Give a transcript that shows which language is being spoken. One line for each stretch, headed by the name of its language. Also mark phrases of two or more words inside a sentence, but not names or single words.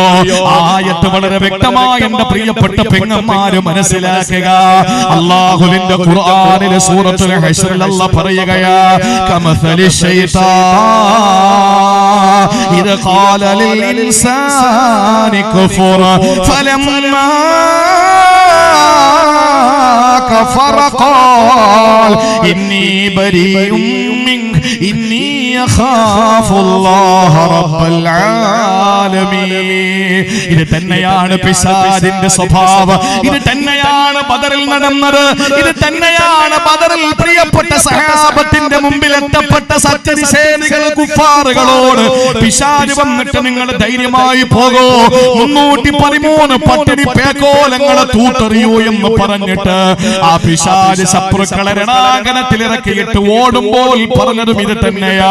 Malayalam: ആയത്ത് വളരെ വ്യക്തമായി എന്റെ പ്രിയപ്പെട്ട പെങ്ങന്മാര് മനസ്സിലാക്കുക. അല്ലാഹുവിന്റെ ഖുർആനിലെ സൂറത്തുൽ ഹശ്റിൽ അല്ലാഹ് പറയുകയാ,
Arabic: كمثل الشيطان إذ قال للإنسان اكفر فلما كفر قال إني بريء منك إني أخاف الله رب العالمين.
Malayalam: ഇത് തന്നെയാണ് പിശാചിന്റെ സ്വഭാവം, ഇത് തന്നെയാണ് ബദറിൽ നടന്നത്, ഇത് തന്നെയാണ് ബദറിൽ പ്രിയപ്പെട്ട സഹാബത്തിന്റെ മുമ്പിൽ എത്തപ്പെട്ട സത്യനിഷേധികൾ കുഫാറുകളോട് പിശാച് വന്നിട്ട് നിങ്ങൾ ധൈര്യമായി പോകൂ, 313 പട്ടിണി പേക്കോലങ്ങളെ തൂത്തെറിയൂ എന്ന് പറഞ്ഞിട്ട് ആ പിശാച് ശത്രുക്കളെ രണാങ്കണത്തിൽ ഇറക്കിയിട്ട് ഓടുമ്പോൾ പറഞ്ഞതും ഇത് തന്നെയാ.